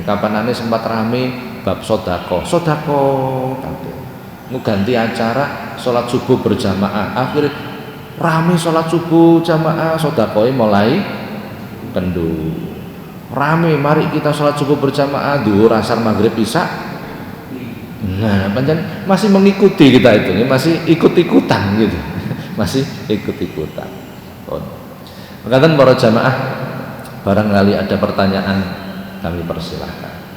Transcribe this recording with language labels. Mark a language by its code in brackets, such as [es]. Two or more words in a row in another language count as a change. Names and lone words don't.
[jv] Kapanane sempat rame bab sedekah kabeh. [id] Mau ganti acara sholat subuh berjamaah, akhirnya rame sholat subuh jamaah, sedekah mulai kendu. Rame, mari kita sholat subuh berjamaah, duhur, asar, maghrib, isya. Nah, pancen masih mengikuti kita itu, masih ikut-ikutan gitu, masih ikut-ikutan. Mengatakan para jamaah, barangkali ada pertanyaan kami persilahkan.